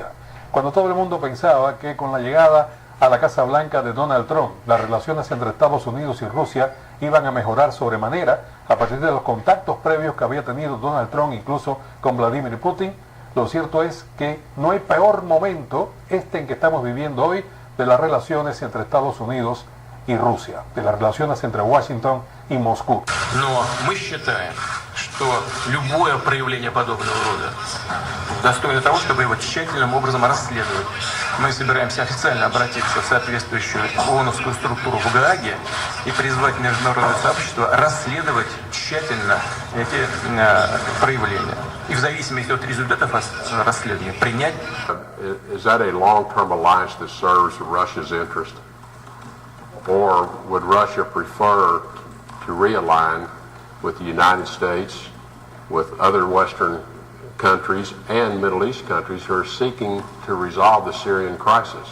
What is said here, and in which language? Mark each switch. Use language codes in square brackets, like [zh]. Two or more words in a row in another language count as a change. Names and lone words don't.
[es] Cuando todo el mundo pensaba que con la llegada a la Casa Blanca de Donald Trump, las relaciones entre Estados Unidos y Rusia iban a mejorar sobremanera a partir de los contactos previos que había tenido Donald Trump incluso con Vladimir Putin. Lo cierto es que no hay peor momento en que estamos viviendo hoy de las relaciones entre Estados Unidos y Rusia, de las relaciones entre Washington y Moscú. [ru] Но мы считаем, что любое проявление подобного рода достойно того, чтобы его тщательным образом расследовать. Мы собираемся официально обратиться в соответствующую ООНовскую структуру в Гааге и призвать международное сообщество расследовать тщательно эти проявления. И в зависимости от результатов расследования принять. [en] Is that a long-term alliance that serves Russia's interest? Or would Russia prefer to realign with the United States, with other Western countries and Middle East countries who are seeking to resolve the Syrian crisis?